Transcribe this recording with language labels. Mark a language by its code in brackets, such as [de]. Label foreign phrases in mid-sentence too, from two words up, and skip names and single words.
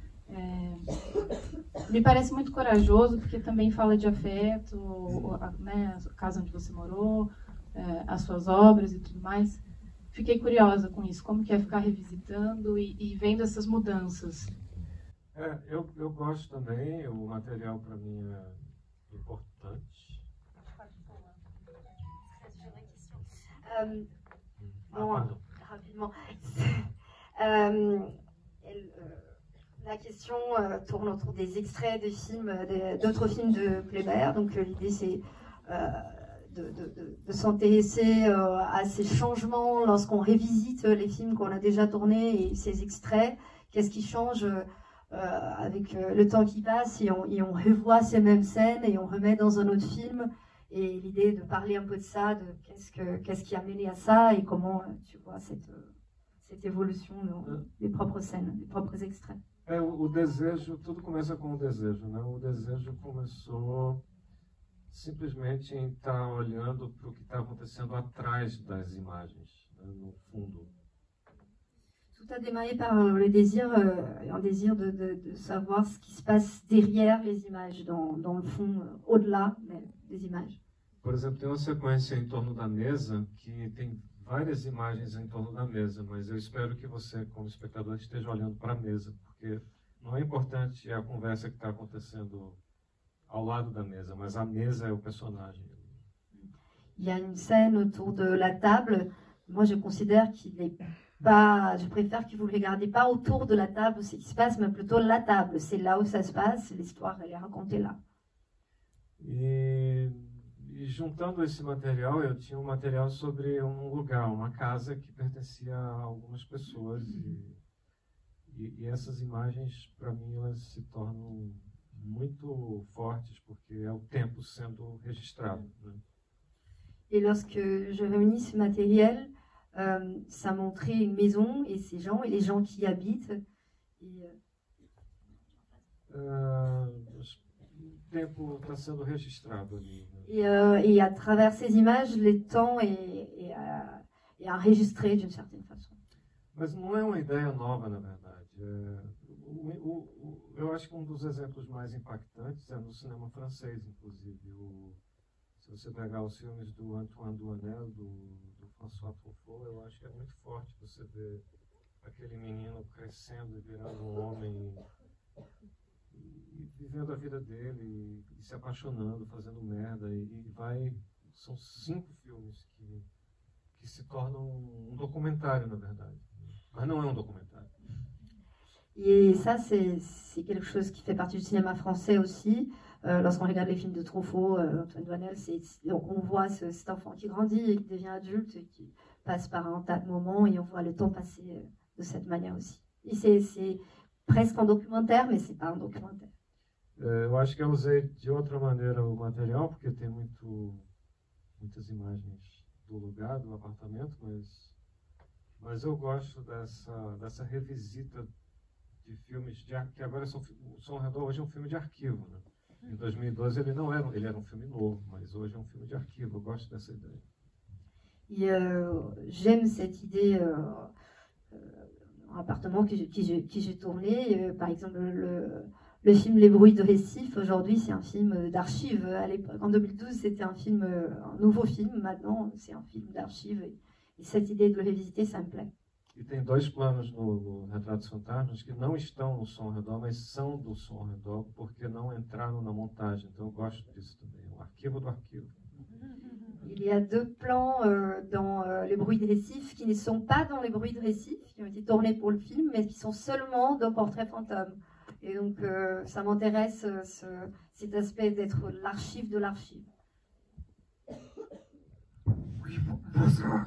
[pt] Me parece muito corajoso, porque também fala de afeto, né, a casa onde você morou, as suas obras e tudo mais. Fiquei curiosa com isso, como que é ficar revisitando e vendo essas mudanças. Eu gosto também, o material para mim é importante. [fr] Rapidement. La question tourne autour des extraits de films, d'autres films de Kléber. Donc l'idée c'est de s'intéresser à ces changements lorsqu'on revisite les films qu'on a déjà tournés et ces extraits. Qu'est-ce qui change avec le temps qui passe et on revoit ces mêmes scènes et on remet dans un autre film. Et l'idée est de parler un peu de ça, de qu'est-ce qui a mené à ça et comment tu vois cette évolution des propres scènes, des propres extraits. [pt] O desejo, tudo começa com o desejo, né? O desejo começou simplesmente em estar olhando para o que está acontecendo atrás das imagens, né? No fundo. [fr] Tout a démarré par le désir, un désir de savoir ce qui se passe derrière les images, dans le fond, au-delà des images. [pt] Por exemplo, tem uma sequência em torno da mesa que tem várias imagens em torno da mesa, mas eu espero que você, como espectador, esteja olhando para a mesa, porque não é importante a conversa que está acontecendo ao lado da mesa, mas a mesa é o personagem. [fr] Il y a une scène autour de la table. Moi, je considère qu'il n'est pas. Je préfère que vous ne regardez pas autour de la table ce qui se passe, mais plutôt la table. C'est là où ça se passe. L'histoire, elle est racontée là. [pt] E juntando esse material, eu tinha um material sobre um lugar, uma casa que pertencia a algumas pessoas. E essas imagens, para mim, elas se tornam muito fortes, porque é o tempo sendo registrado, né? [fr] Et lorsque je réunis ce matériel, ça montrait une maison et ces gens et les gens qui y habitent. [pt] O tempo está sendo registrado ali, né? [fr] Et à travers ces images, le temps est enregistré d'une certaine façon. [pt] Mas não é uma ideia nova, na verdade. Eu acho que um dos exemplos mais impactantes é no cinema francês, inclusive. Se você pegar os filmes do Antoine Douanel, do François Truffaut, eu acho que é muito forte você ver aquele menino crescendo e virando um homem e vivendo a vida dele e se apaixonando, fazendo merda e vai... São 5 filmes que se tornam um documentário, na verdade. Mas não é um documentário. [fr] Et ça, c'est quelque chose qui fait partie du cinéma français aussi. Lorsqu'on regarde les films de Truffaut, Antoine Doinel, donc on voit cet enfant qui grandit et qui devient adulte et qui passe par un tas de moments et on voit le temps passer de cette manière aussi. Et c'est presque un documentaire, mais c'est pas un documentaire. [pt] Eu acho que eu usei de outra maneira o material, porque tem muitas imagens do lugar, do apartamento, mas eu gosto dessa revisita de filmes que agora são... O Som ao Redor hoje é um filme de arquivo, né? Em 2012 ele era um filme novo, mas hoje é um filme de arquivo. Eu gosto dessa ideia. [fr] Et j'aime cette idée, un appartement que j'ai tourné, par exemple le film Les Bruits de Récif, aujourd'hui c'est un film d'archives. En 2012 c'était un nouveau film, maintenant c'est un film d'archives. Et cette idée de le revisiter, ça me plaît. [pt] E tem 2 planos no Retratos Fantasmas que não estão no Som ao Redor, mas são do Som ao Redor, porque não entraram na montagem. Então eu gosto disso também, o arquivo do arquivo. [fr] Il y a 2 plans dans Les Bruits de Récif qui ne sont pas dans Les Bruits de Récif, qui ont été tournés pour le film, mais qui sont seulement dans Portrait Fantôme. Et donc ça m'intéresse cet aspect d'être l'archive de l'archive. Oui, bonsoir.